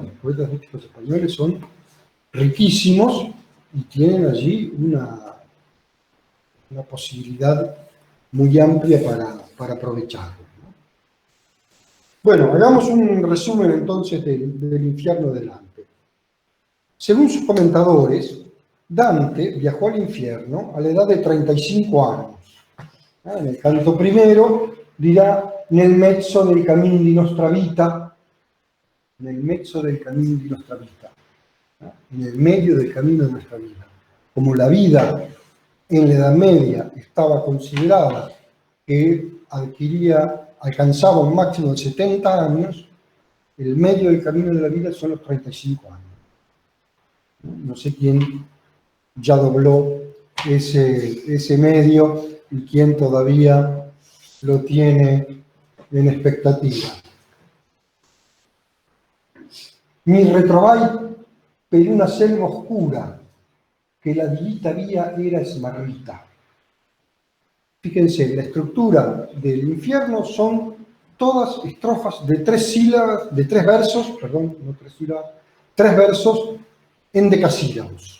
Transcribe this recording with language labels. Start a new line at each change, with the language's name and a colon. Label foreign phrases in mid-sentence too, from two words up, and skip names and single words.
Spanish: Los poetas místicos españoles son riquísimos y tienen allí una posibilidad muy amplia para aprovecharlo, ¿no? Bueno, hagamos un resumen entonces del infierno de Dante. Según sus comentadores, Dante viajó al infierno a la edad de 35 años. En el canto primero dirá
Italian: nel mezzo del camino di nostra vita, nel mezzo del camino di nostra vita,
Spanish: en el medio del camino de nuestra vida. Como la vida en la Edad Media estaba considerada que alcanzaba un máximo de 70 años, el medio del camino de la vida son los 35 años. No sé quién ya dobló ese medio y quién todavía lo tiene en expectativa.
Italian: Mi ritrovai per una selva oscura, que la divita vía era smarrita.
Spanish: Fíjense, la estructura del infierno son todas estrofas de 3 sílabas, de 3 versos, perdón, no 3 sílabas, 3 versos en decasílabos.